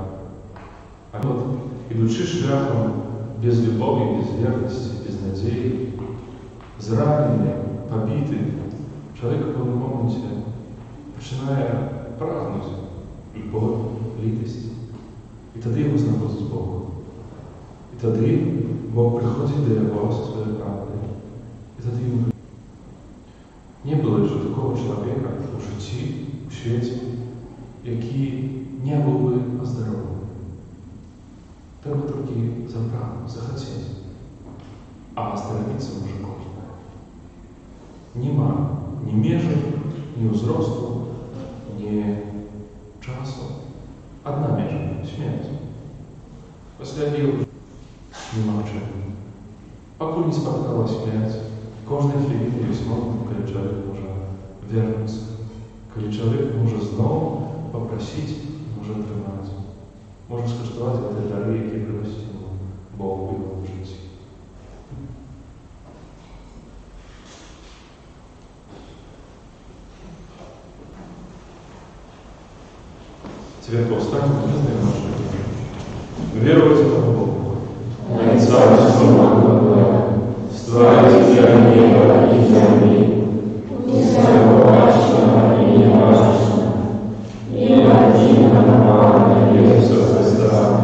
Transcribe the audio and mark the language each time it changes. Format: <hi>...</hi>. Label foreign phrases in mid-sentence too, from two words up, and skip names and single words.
<ru>А вот, идучи шляхом без любви, без верности, без надеи, зраненный, побитый, человек в этом моменте, начиная прагнуть любовь, литость. И тогда его знаходит Бог. И тогда Бог приходит до его со своей правдой. И тогда ему не было еще такого человека</ru> <uk>у житті, у світі, який не був би оздоровлений. Треба тільки запрагнути, захотіти. а остановиться може кожен. Нема ні межі, ні узросту, ні часу. Одна межа – смерть. Після її нема чого. Покуль не споткала смерть, кожної хвилини є знову, коли чоловік може вернутися. Коли чоловік може знову попросити, може отримати. Може скуштувати ті дари, які приносить йому Бог у його житті.</uk> <ru>Теперь повстаньте, мы знаем наши. Веруйте в Бога. На царство Бога, створителя неба и земли, и всего важного и неважного, и единого Иисуса Христа,</ru>